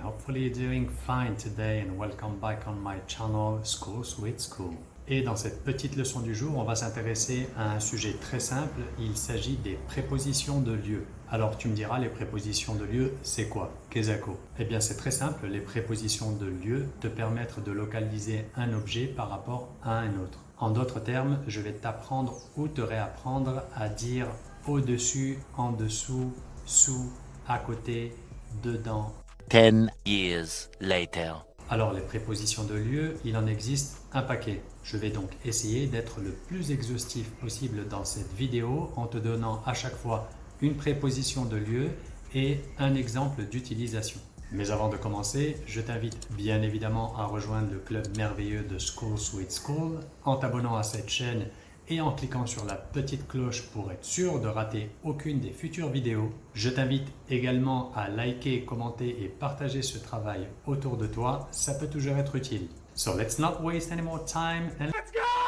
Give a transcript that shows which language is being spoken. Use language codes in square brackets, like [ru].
[en] Hopefully you're doing fine today and welcome back on my channel School Sweet School. [fr] Et dans cette petite leçon du jour, on va s'intéresser à un sujet très simple. Il s'agit des prépositions de lieu. Alors tu me diras, les prépositions de lieu, c'est quoi? Kezako? Eh bien c'est très simple, les prépositions de lieu te permettent de localiser un objet par rapport à un autre. En d'autres termes, je vais t'apprendre ou te réapprendre à dire au-dessus, en dessous, sous, à côté, dedans. [en] 10 years later. [fr] Alors les prépositions de lieu, il en existe un paquet. Je vais donc essayer d'être le plus exhaustif possible dans cette vidéo en te donnant à chaque fois une préposition de lieu et un exemple d'utilisation. Mais avant de commencer, je t'invite bien évidemment à rejoindre le club merveilleux de School Sweet School en t'abonnant à cette chaîne et en cliquant sur la petite cloche pour être sûr de rater aucune des futures vidéos. Je t'invite également à liker, commenter et partager ce travail autour de toi, ça peut toujours être utile. [en] So let's not waste any more time and let's go!